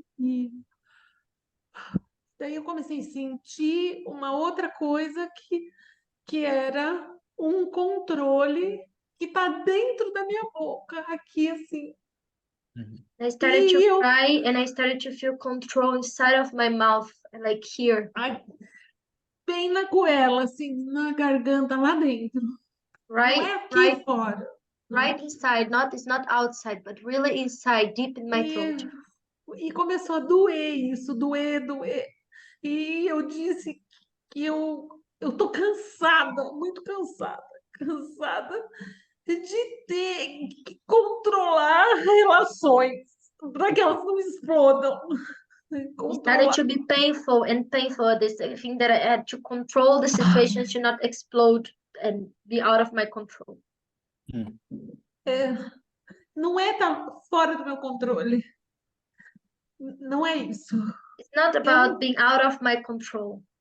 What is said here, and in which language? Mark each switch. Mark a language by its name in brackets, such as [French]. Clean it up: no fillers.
[Portuguese] E daí eu comecei a sentir uma outra coisa que era um controle que está dentro da minha boca, aqui assim. [English] I started to [Portuguese] E eu, [English] cry, and I started to feel control inside of my mouth, like here, [Portuguese] ai, bem na goela, assim, na garganta, lá dentro. Não é aqui fora. [English] right inside. It's not outside, but really inside, deep in my throat. [Portuguese] E começou a doer isso, doer. E eu disse que eu tô cansada, muito cansada de ter que controlar relações para que elas não explodam. [English] It started to be painful at this. I think that I had to control the situation to not explode and be out of my control. [Portuguese] Não é tá fora do meu controle. Não é isso. [English] It's not about being out of my control.